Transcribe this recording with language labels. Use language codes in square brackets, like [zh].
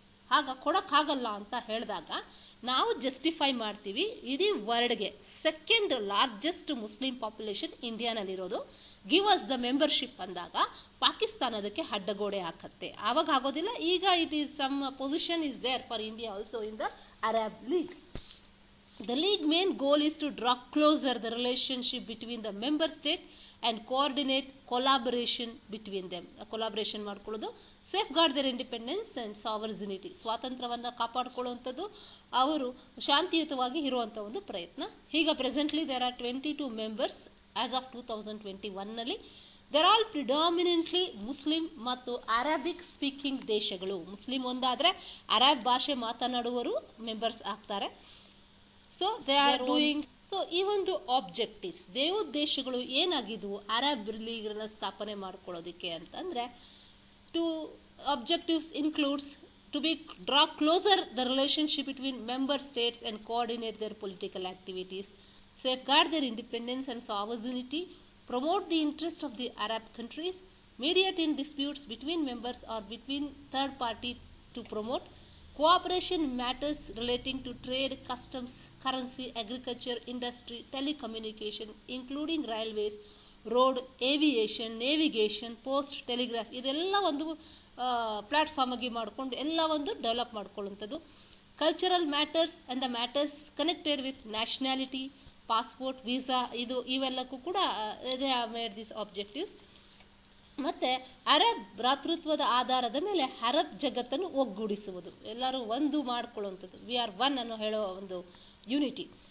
[kn] ಆಗ ಕೊಡೋಕ್ಕಾಗಲ್ಲ ಅಂತ ಹೇಳಿದಾಗ ನಾವು ಜಸ್ಟಿಫೈ ಮಾಡ್ತೀವಿ, ಇಡೀ ವರ್ಲ್ಡ್ಗೆ second largest Muslim population ಇಂಡಿಯಾನಲ್ಲಿರೋದು. [en] give us the membership [kn] ಅಂದಾಗ ಪಾಕಿಸ್ತಾನ ಅದಕ್ಕೆ ಅಡ್ಡಗೋಡೆ ಹಾಕತ್ತೆ. ಆವಾಗ ಆಗೋದಿಲ್ಲ. [en] ಈಗ it is some position is there for India also in the Arab league. The league main goal is to draw closer the relationship between the member state and coordinate collaboration between them. [kn] Collaboration ಮಾಡ್ಕೊಳ್ಳೋದು, [en] safeguard their independence and sovereignty, [kn] ಸ್ವಾತಂತ್ರ್ಯವನ್ನು ಕಾಪಾಡಿಕೊಳ್ಳುವಂಥದ್ದು, ಅವರು ಶಾಂತಿಯುತವಾಗಿ ಇರುವಂಥ ಒಂದು ಪ್ರಯತ್ನ. [en] ಈಗ presently there are 22 members as of 2021 ನಲ್ಲಿ. They're all predominantly Muslim [kn] ಮತ್ತು [en] Arabic speaking [kn] ದೇಶಗಳು. ಮುಸ್ಲಿಂ ಒಂದಾದರೆ ಅರಬ್ ಭಾಷೆ ಮಾತನಾಡುವರು ಮೆಂಬರ್ಸ್ ಆಗ್ತಾರೆ. [en] So they are doing. [kn] So ಈ ಒಂದು ಆಬ್ಜೆಕ್ಟಿವ್ಸ್, ದೇವೋದ್ದೇಶಗಳು ಏನಾಗಿದ್ವು ಅರಬ್ ಲೀಗ್ನ ಸ್ಥಾಪನೆ ಮಾಡ್ಕೊಳ್ಳೋದಕ್ಕೆ ಅಂತಂದ್ರೆ, [en] Two objectives includes to be draw closer the relationship between member states and coordinate their political activities, safeguard their independence and sovereignty, promote the interest of the Arab countries, mediate in disputes between members or between third party to promote cooperation in matters relating to trade, customs, currency, agriculture, industry, telecommunication, including railways, road, aviation, navigation, post, telegraph. [kn] ಇದೆಲ್ಲ ಒಂದು platform ಆಗಿ ಮಾಡಿಕೊಂಡು ಎಲ್ಲ ಒಂದು develop ಮಾಡ್ಕೊಳ್ಳುವಂಥದ್ದು. [en] cultural matters and the matters connected with nationality, passport, visa, [kn] ಇವೆಲ್ಲಕ್ಕೂ ಕೂಡ [en] They have made this objectives. [kn] ಮತ್ತೆ Arab ಭ್ರಾತೃತ್ವದ ಆಧಾರದ ಮೇಲೆ ಅರಬ್ ಜಗತ್ತನ್ನು ಒಗ್ಗೂಡಿಸುವುದು, ಎಲ್ಲರೂ ಒಂದು ಮಾಡ್ಕೊಳ್ಳುವಂಥದ್ದು, [en] we are one [kn] ಅನ್ನೋ ಹೇಳೋ ಒಂದು ಯೂನಿಟಿ.